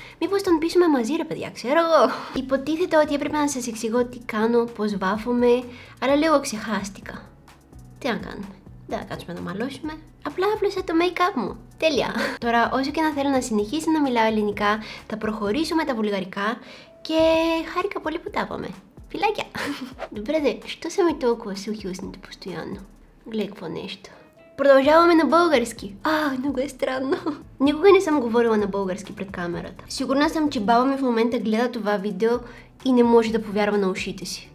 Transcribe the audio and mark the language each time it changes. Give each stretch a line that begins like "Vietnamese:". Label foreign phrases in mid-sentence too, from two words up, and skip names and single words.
Greek: Μήπως τον πείσουμε μαζί, ρε παιδιά, ξέρω εγώ. Υποτίθεται ότι έπρεπε να σας εξηγώ τι κάνω, πώς βάφομαι, αλλά λίγο ξεχάστηκα. Τι να κάνουμε? Δεν θα κάτσουμε να μαλώσουμε. Απλά άπλωσα το make-up μου. Τέλεια. Τώρα, όσο και να θέλω να συνεχίσω να μιλάω ελληνικά, θα προχωρήσω με τα βουλγαρικά και χάρηκα πολύ που τα είπαμε. Φιλάκια!
Bulgarian: Добре, що са ми толкова сухи устните постоянно? Гледай какво нещо. Продължаваме на български. Много е странно. Никога не съм говорила на български пред камерата. Сигурна съм, че баба ми в момента гледа това видео и не може да повярва на ушите си.